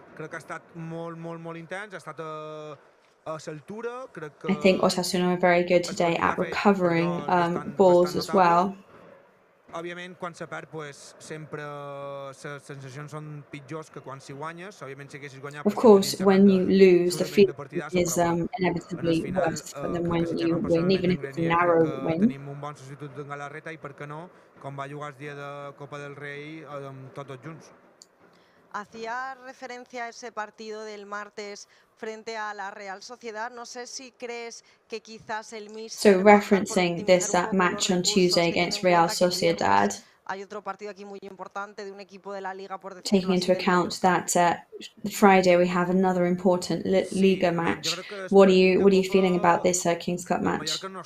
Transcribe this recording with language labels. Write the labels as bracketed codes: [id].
[ca] Crec que ha estat molt intens, ha estat a l'altura. [en] I think Osasuna were very good today at recovering balls as well. [ca] Òbviament, quan se perd, sempre les sensacions són pitjors que quan s'hi guanyes. Òbviament, si haguessis guanyat... [en] Of course, when you lose, the feeling is inevitably worse than when you win, even if it's a narrow win. [ca] Tenim un bon substitut d'en Galarreta i, per què no, com va jugar el dia de Copa del Rei, tots junts. [es] Hacía referencia a ese partido del martes frente a la Real Sociedad. No sé si crees que quizás el míster... [en] So referencing this match on Tuesday against Real Sociedad, [es] hay otro partido aquí muy importante de un equipo de la Liga, por decirlo [en] taking into account that Friday we have another important Liga match. What are you feeling about this King's Cup match?